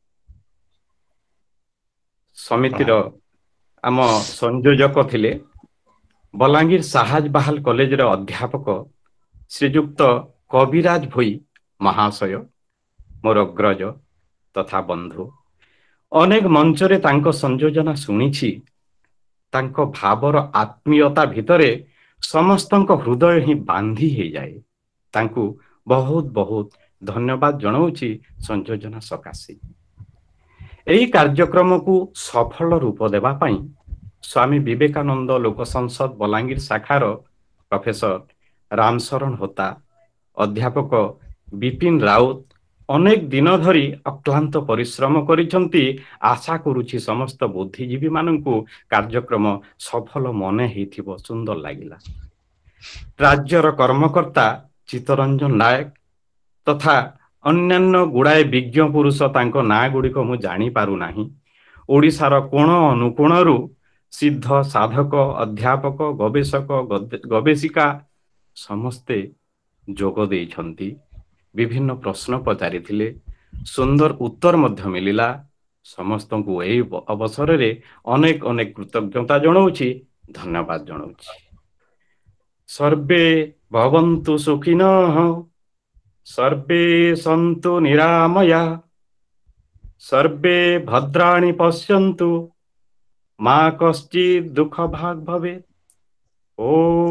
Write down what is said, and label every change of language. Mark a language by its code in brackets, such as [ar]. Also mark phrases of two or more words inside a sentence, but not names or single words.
[or] ସମିତିର ଆମ ସଂଯୋଜକ ଥିଲେ ବଲାଙ୍ଗୀର ସାହାଜ ବାହାଲ କଲେଜ ରେ ଅଧ୍ୟାପକ ଶ୍ରୀଯୁକ୍ତ କବିରାଜ ଭୋଇ ମହାଶୟ ମୋର ଅଗ୍ରଜ ତଥା ବନ୍ଧୁ। ଅନେକ ମଞ୍ଚ ରେ ତାଙ୍କ ସଂଯୋଜନା ଶୁଣିଛି। ତାଙ୍କ ଭାବର ଆତ୍ମୀୟତା ଭିତରେ ସମସ୍ତଙ୍କ ହୃଦୟ ହିଁ ବାନ୍ଧି ହେ ଯାଏ। ତାଙ୍କୁ ବହୁତ ବହୁତ ଧନ୍ୟବାଦ ଜଣାଉଛି ସଂଯୋଜନା ସକାଶେ। ଏହି କାର୍ଯ୍ୟକ୍ରମ କୁ ସଫଳ ରୂପ ଦେବା ପାଇଁ ସ୍ୱାମୀ ବିବେକାନନ୍ଦ ଲୋକ ସଂସଦ ବଲାଙ୍ଗୀର ଶାଖାର ପ୍ରଫେସର ରାମଶରଣ ହୋତା ଅଧ୍ୟାପକ ବିପିନ ରାଉତ ଅନେକ ଦିନ ଧରି ଅକ୍ଳାନ୍ତ ପରିଶ୍ରମ କରିଛନ୍ତି। ଆଶା କରୁଛି ସମସ୍ତ ବୁଦ୍ଧିଜୀବୀ ମାନଙ୍କୁ କାର୍ଯ୍ୟକ୍ରମ ସଫଳ ମନେ ହେଉଥିବ ସୁନ୍ଦର ଲାଗିଲା। ରାଜ୍ୟର କର୍ମକର୍ତ୍ତା ଚିତ୍ତରଞ୍ଜନ ନାୟକ ତଥା ଅନ୍ୟାନ୍ୟ ଗୁଡ଼ାଏ ବିଜ୍ଞ ପୁରୁଷ ତାଙ୍କ ନାଁ ଗୁଡ଼ିକ ମୁଁ ଜାଣି ପାରୁ ନାହିଁ। ଓଡ଼ିଶାର କୋଣ ଅନୁକୋଣରୁ ସିଦ୍ଧ ସାଧକ ଅଧ୍ୟାପକ ଗବେଷକ ଗବେଷିକା ସମସ୍ତେ ଯୋଗ ଦେଇଛନ୍ତି। ବିଭିନ୍ନ ପ୍ରଶ୍ନ ପଚାରିଥିଲେ ସୁନ୍ଦର ଉତ୍ତର ମଧ୍ୟ ମିଳିଲା। ସମସ୍ତଙ୍କୁ ଏହି ଅବସର ରେ ଅନେକ ଅନେକ କୃତଜ୍ଞତା ଜଣାଉଛି ଧନ୍ୟବାଦ ଜଣାଉଛି। [sa] सर्वे भवन्तु सुखिनः सर्वे सन्तु निरामया सर्वे भद्राणि पश्यन्तु मा कश्चित् दुःख भाग् भवेत्।